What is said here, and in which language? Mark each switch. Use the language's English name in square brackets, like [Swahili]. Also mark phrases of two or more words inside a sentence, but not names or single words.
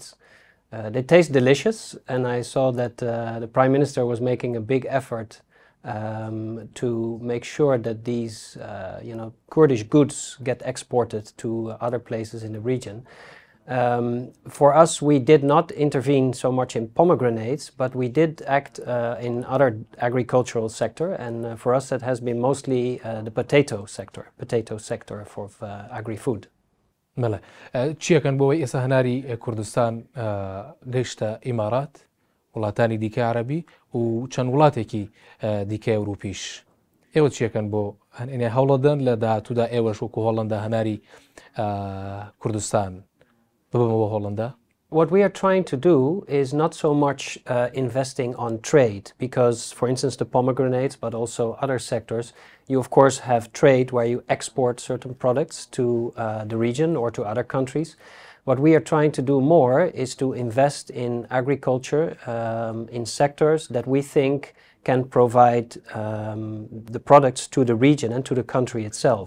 [English] They taste delicious, and I saw that the Prime Minister was making a big effort to make sure that these Kurdish goods get exported to other places in the region. For us, we did not intervene so much in pomegranates, but we did act in other agricultural sector, and for us that has been mostly the potato sector for agri-food. [Central Kurdish] بەڵێ چیەکەن بۆەوەی ئێستا هەناری کوردستان گەیشتە ئیمارات، وڵاتانی دیکە عەرەبی و چەند وڵاتێکی دیکە ئەوروپیش. ئێوە چیەکەن بۆ هەوڵەدەن لە داهاتوودا ئێوەش وەکو هۆڵەندا هەناری کوردستان ببەمەوە هۆڵەندا؟ [English] What we are trying to do is not so much investing on trade, because, for instance, the pomegranates, but also other sectors, you of course have trade where you export certain products to the region or to other countries. What we are trying to do more is to invest in agriculture, in sectors that we think can provide the products to the region and to the country itself.